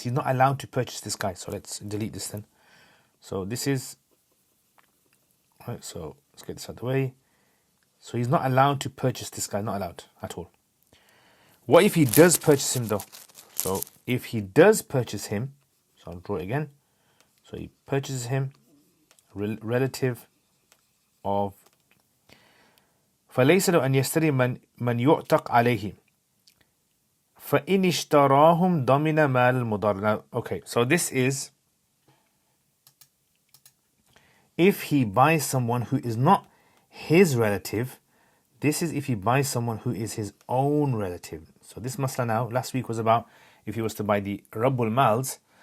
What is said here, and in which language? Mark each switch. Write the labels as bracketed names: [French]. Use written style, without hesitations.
[English] He's not allowed to purchase this guy. So let's delete this then. So this is, right, so let's get this out of the way. So he's not allowed to purchase this guy, not allowed at all. What if he does purchase him though? So if he does purchase him, so I'll draw it again. So he purchases him, relative of [Arabic] فَلَيْسَ لَهُ أَنْ يَشْتَرِيَ مَنْ يُعْتَقْ عَلَيْهِ فَإِنِ اشْتَرَاهُمْ ضَمِنَ مَالَ الْمُضَارِّ. [English] Now, okay, so this is if he buys someone who is not his relative. This is if he buys someone who is his own relative. So this masla now, last week was about if he was to buy the Rabbul Mals.